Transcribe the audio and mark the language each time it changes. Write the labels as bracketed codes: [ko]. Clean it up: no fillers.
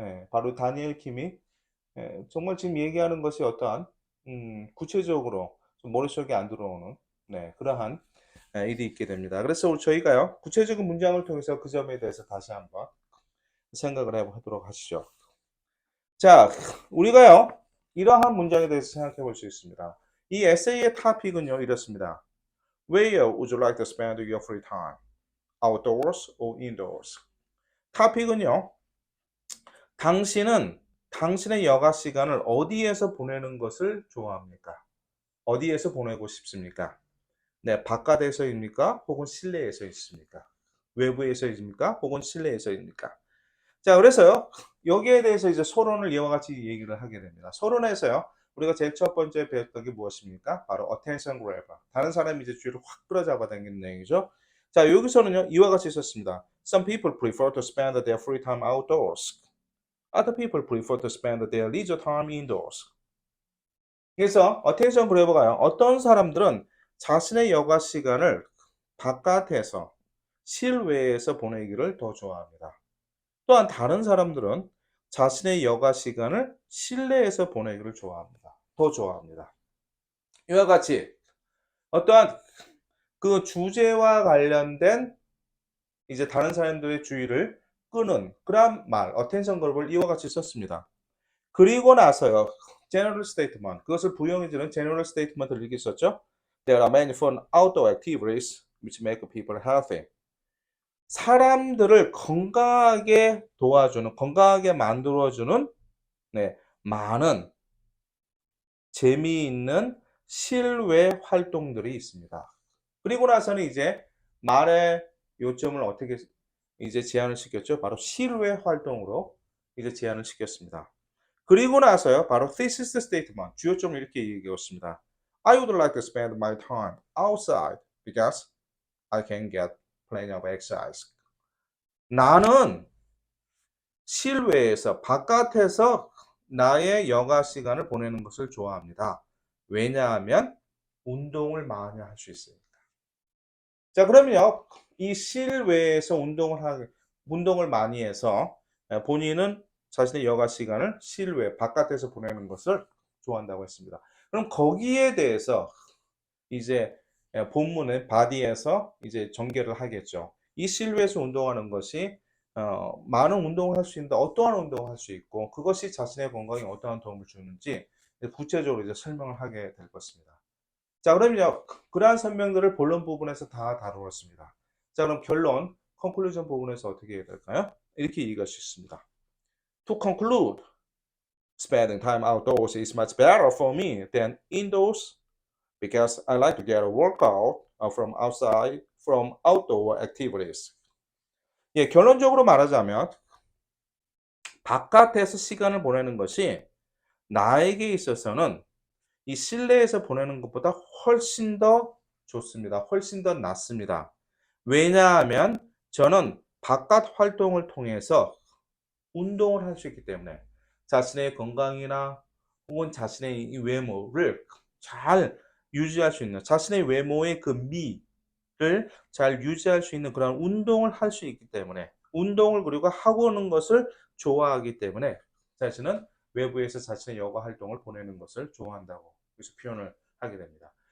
[ko] 바로 다니엘 킴이 정말 지금 얘기하는 것이 어떠한 구체적으로 좀 머릿속에 안 들어오는 그러한 일이 있게 됩니다. 그래서 저희가요, 구체적인 문장을 통해서 그 점에 대해서 다시 한번 생각을 해보도록 하시죠. 자, 우리가요, 이러한 문장에 대해서 생각해 볼 수 있습니다. 이 에세이의 토픽은요, 이렇습니다. [en] Where would you like to spend your free time? Outdoors or indoors? [ko] 토픽은요, 당신은 당신의 여가 시간을 어디에서 보내는 것을 좋아합니까? 어디에서 보내고 싶습니까? 네, 바깥에서입니까? 혹은 실내에서 있습니까? 외부에서 있습니까? 혹은 실내에서 있습니까? 자, 그래서요, 여기에 대해서 이제 서론을 이와 같이 얘기를 하게 됩니다. 서론에서요, 우리가 제일 첫 번째 배웠던 게 무엇입니까? [en] 바로 attention grabber. [ko] 다른 사람이 이제 주의를 확 끌어잡아 당기는 내용이죠. 자, 여기서는요, 이와 같이 있었습니다. [en] Some people prefer to spend their free time outdoors. Other people prefer to spend their leisure time indoors. [ko] 그래서 attention grabber가요, 어떤 사람들은 자신의 여가 시간을 바깥에서 실외에서 보내기를 더 좋아합니다. 또한 다른 사람들은 자신의 여가 시간을 실내에서 보내기를 좋아합니다. 더 좋아합니다. 이와 같이 어떠한 그 주제와 관련된 이제 다른 사람들의 주의를 끄는 그런 말, attention verb을 이와 같이 썼습니다. 그리고 나서요, general statement, 그것을 부용해주는 general statement을 이렇게 썼죠. [en] There are many fun outdoor activities which make people healthy. [ko] 사람들을 건강하게 도와주는, 건강하게 만들어주는 많은 재미있는 실외 활동들이 있습니다. 그리고 나서는 이제 말의 요점을 어떻게 이제 제한을 시켰죠? 바로 실외 활동으로 이제 제한을 시켰습니다. 그리고 나서요, 바로 thesis statement, 주요점을 이렇게 얘기했습니다. [en] I would like to spend my time outside because I can get plenty of exercise. [ko] 나는 실외에서, 바깥에서 나의 여가 시간을 보내는 것을 좋아합니다. 왜냐하면 운동을 많이 할 수 있으니까. 자, 그러면요, 이 실외에서 운동을 많이 해서 본인은 자신의 여가 시간을 실외, 바깥에서 보내는 것을 좋아한다고 했습니다. 그럼 거기에 대해서 이제 본문의 바디에서 이제 전개를 하겠죠. 이 실외에서 운동하는 것이 많은 운동을 할 수 있는데 어떠한 운동을 할 수 있고 그것이 자신의 건강에 어떠한 도움을 주는지 구체적으로 이제 설명을 하게 될 것입니다. 자, 그럼요, 그러한 설명들을 본론 부분에서 다 다루었습니다. 자, 그럼 결론, conclusion 부분에서 어떻게 해야 될까요? 이렇게 얘기할 수 있습니다. [en] To conclude, spending time outdoors is much better for me than indoors because I like to get a workout from outdoor activities. [ko] 예, 결론적으로 말하자면 바깥에서 시간을 보내는 것이 나에게 있어서는 이 실내에서 보내는 것보다 훨씬 더 좋습니다. 훨씬 더 낫습니다. 왜냐하면 저는 바깥 활동을 통해서 운동을 할 수 있기 때문에 자신의 건강이나 혹은 자신의 외모를 잘 유지할 수 있는, 자신의 외모의 그 미를 잘 유지할 수 있는 그런 운동을 할 수 있기 때문에, 운동을 그리고 하고 오는 것을 좋아하기 때문에 자신은 외부에서 자신의 여가 활동을 보내는 것을 좋아한다고 그래서 표현을 하게 됩니다.